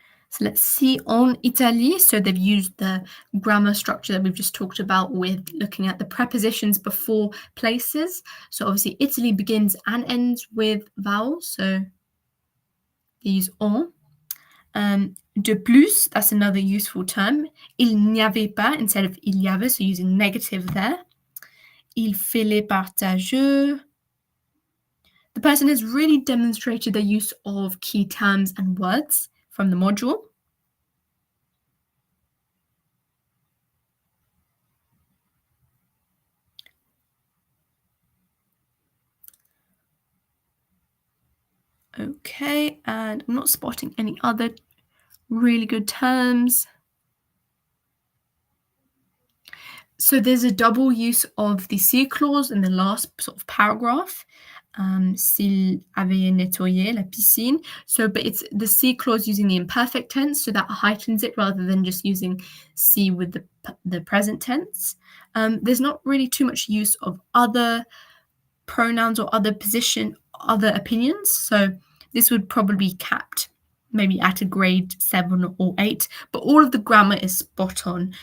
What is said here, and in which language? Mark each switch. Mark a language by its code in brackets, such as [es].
[en] So let's see on Italy. So they've used the grammar structure that we've just talked about with looking at the prepositions before places. So obviously Italy begins and ends with vowels. So they use on. De plus, that's another useful term. [fr] Il n'y avait pas [en] instead of [fr] il y avait, [en] so using negative there. [fr] Il fallait partager. [en] The person has really demonstrated their use of key terms and words from the module. Okay, and I'm not spotting any other really good terms. So there's a double use of the si clause in the last sort of paragraph. [fr] S'il avait nettoyé la piscine. [en] So, but it's the si clause using the imperfect tense, so that heightens it rather than just using si with the present tense. There's not really too much use of other pronouns or other opinions. So this would probably be capped maybe at a grade 7 or 8, but all of the grammar is spot on.